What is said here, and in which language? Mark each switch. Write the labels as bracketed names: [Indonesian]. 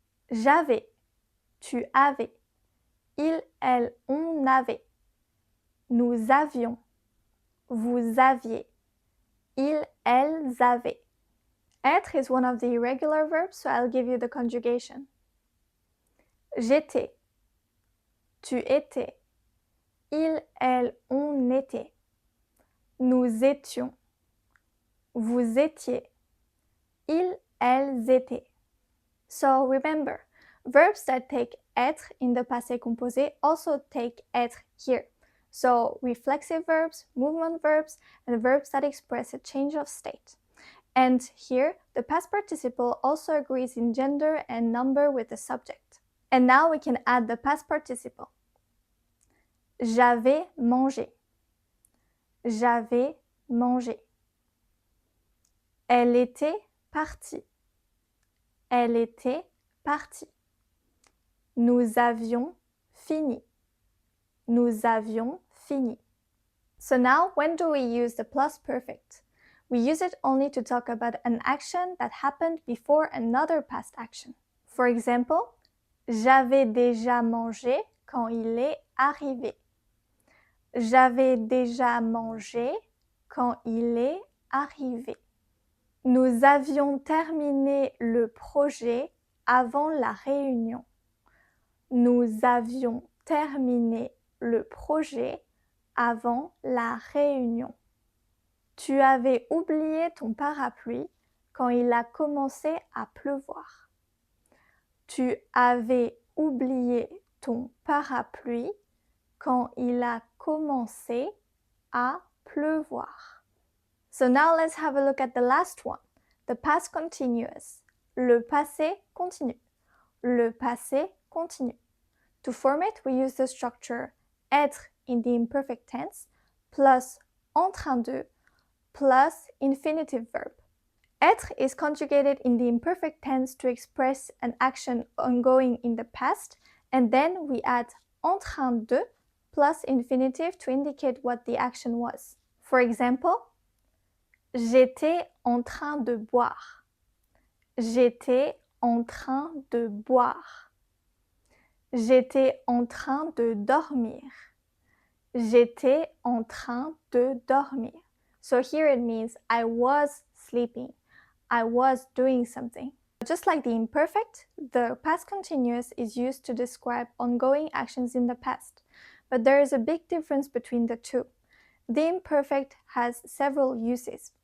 [French] J'avais, tu avais, il, elle, on avait, nous avions, vous aviez, ils, elles avaient. [English] Être is one of the irregular verbs, so I'll give you the conjugation. [French] J'étais, tu étais, il, elle, on était, nous étions, vous étiez, ils, elles étaient. [English] So remember, verbs that take être in the passé composé also take être here. So reflexive verbs, movement verbs, and verbs that express a change of state. And here, the past participle also agrees in gender and number with the subject. And now we can add the past participle. [French] J'avais mangé. J'avais mangé. Elle était partie. Elle était partie. Nous avions fini. Nous avions fini. [English] So now, when do we use the plus perfect? We use it only to talk about an action that happened before another past action. For example, [French] j'avais déjà mangé quand il est arrivé. J'avais déjà mangé quand il est arrivé. Nous avions terminé le projet avant la réunion. Nous avions terminé le projet avant la réunion. Tu avais oublié ton parapluie quand il a commencé à pleuvoir. Tu avais oublié ton parapluie quand il a commencé à pleuvoir. [English] So now let's have a look at the last one, the past continuous. [French] Le passé continu. Le passé continu. [English] To form it, we use the structure être in the imperfect tense plus en train de plus infinitive verb. Être is conjugated in the imperfect tense to express an action ongoing in the past, and then we add en train de plus infinitive to indicate what the action was. For example, [French] j'étais en train de boire. J'étais en train de boire. J'étais en train de dormir. J'étais en train de dormir. [English] So here it means I was sleeping. I was doing something. Just like the imperfect, the past continuous is used to describe ongoing actions in the past. But there is a big difference between the two. The imperfect has several uses.